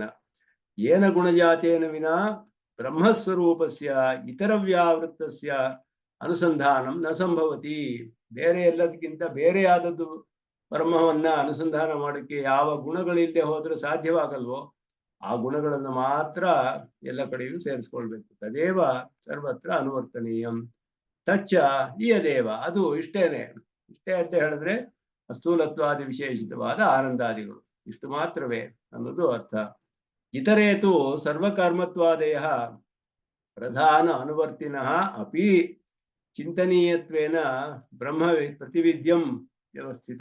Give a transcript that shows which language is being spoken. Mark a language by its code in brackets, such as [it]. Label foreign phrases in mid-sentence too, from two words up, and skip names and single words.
[sa] ಏನ ಗುಣಜಾತೇನ ವಿನಾ ಬ್ರಹ್ಮಸ್ವರೂಪಸ್ಯ ಇತರ ವ್ಯಾವೃತ್ತಸ್ಯ ಅನುಸಂಧಾನಂ ನ ಸಂಭವತಿ. [kn] ಬೇರೆ ಎಲ್ಲದಕ್ಕಿಂತ ಬೇರೆಯಾದದ್ದು ಬ್ರಹ್ಮವನ್ನ ಅನುಸಂಧಾನ ಮಾಡಕ್ಕೆ ಯಾವ ಗುಣಗಳಿಲ್ಲದೆ ಹೋದ್ರೆ ಸಾಧ್ಯವಾಗಲ್ವೋ ಆ ಗುಣಗಳನ್ನು ಮಾತ್ರ ಎಲ್ಲ ಕಡೆಯೂ ಸೇರಿಸ್ಕೊಳ್ಬೇಕು. [sa] ತದೇವ ಸರ್ವತ್ರ ಅನುವರ್ತನೀಯಂ ತಚ್ಚ ಈಯದೇವ. [kn] ಅದು ಇಷ್ಟೇ ಅಂತ ಹೇಳಿದ್ರೆ ಅಸ್ಥೂಲತ್ವಾದಿ ವಿಶೇಷಿತವಾದ ಆನಂದಾದಿಗಳು ಇಷ್ಟು ಮಾತ್ರವೇ ಅನ್ನೋದು ಅರ್ಥ. [sa] ಇತರೇತು ಸರ್ವಕರ್ಮತ್ವಾದಯ ಪ್ರಧಾನ ಅನುವರ್ತಿನಃ ಅಪಿ ಚಿಂತನೀಯತ್ವೇನ ಬ್ರಹ್ಮ ಪ್ರತಿವಿದ್ಯಂ ವ್ಯವಸ್ಥಿತ.